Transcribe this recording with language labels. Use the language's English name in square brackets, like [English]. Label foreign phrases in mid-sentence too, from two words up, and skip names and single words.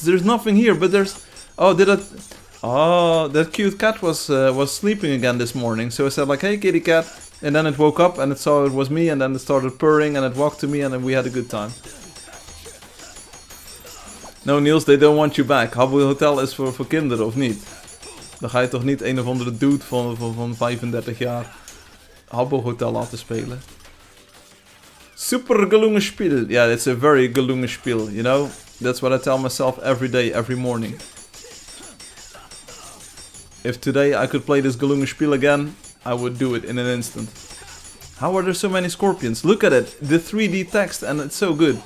[English] There's nothing here, but there's... Oh, did I... Oh, that cute cat was sleeping again this morning. So I said like, hey kitty cat. And then it woke up and it saw it was me, and then it started purring and it walked to me, and then we had a good time. No Niels, they don't want you back. [Dutch] Habbo Hotel is voor kinderen, of niet? Dan ga je toch niet een of andere dude van 35 jaar Habbo Hotel laten spelen. [German] Super gelungen Spiel. [English] Yeah, it's a very [German] gelungen Spiel, [English] you know? That's what I tell myself every day, every morning. If today I could play this [German] gelungen Spiel [English] again, I would do it in an instant. How are there so many scorpions? Look at it, the 3D text, and it's so good.